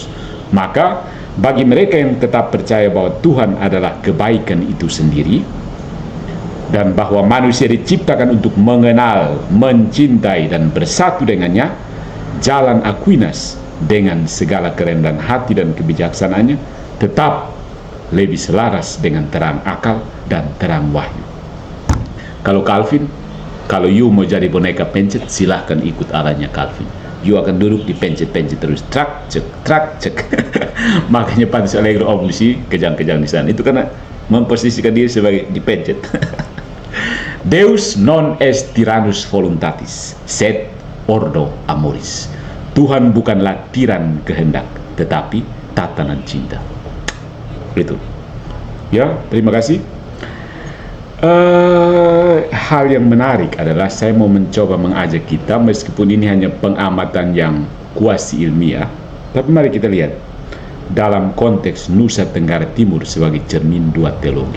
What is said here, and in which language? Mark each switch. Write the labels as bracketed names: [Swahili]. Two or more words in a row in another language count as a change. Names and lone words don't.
[Indonesian] Maka bagi mereka yang tetap percaya bahwa Tuhan adalah kebaikan itu sendiri, dan bahwa manusia diciptakan untuk mengenal, mencintai, dan bersatu dengannya, jalan Aquinas dengan segala kerendahan hati dan kebijaksanaannya tetap lebih selaras dengan terang akal dan terang wahyu. Kalau Calvin, kalau you mau jadi boneka pencet, silahkan ikut arahnya Calvin. You akan duduk di pencet-pencet terus, trak cek. Makanya Pantas Allegro Oblusi kejang-kejang di sana. Itu karena memposisikan diri sebagai dipencet. [Latin] Deus non est tyrannus voluntatis, sed ordo amoris. [Indonesian] Tuhan bukanlah tiran kehendak, tetapi tatanan cinta. Itu. Ya, terima kasih. Hal yang menarik adalah saya mau mencoba mengajak kita, meskipun ini hanya pengamatan yang kuasi ilmiah, tapi mari kita lihat dalam konteks Nusa Tenggara Timur sebagai cermin dua teologi.